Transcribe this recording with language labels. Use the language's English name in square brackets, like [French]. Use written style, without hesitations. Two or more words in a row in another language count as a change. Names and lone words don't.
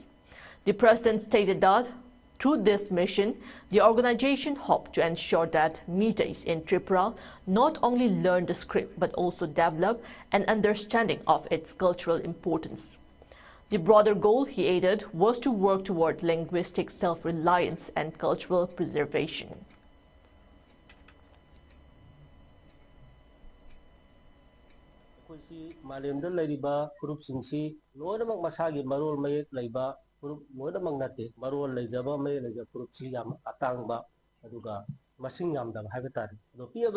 [English] The president stated that through this mission, the organization hoped to ensure that Meiteis in Tripura not only learn the script but also develop an understanding of its cultural importance. The broader goal, he added, was to work toward linguistic self-reliance and cultural preservation. [Manipuri] Malemda laiba group singsi loinamak masagi marol mayek laiba group loinamak nate marol laijaba may laija group si yam atangba aduga masing yamda haibata do piaba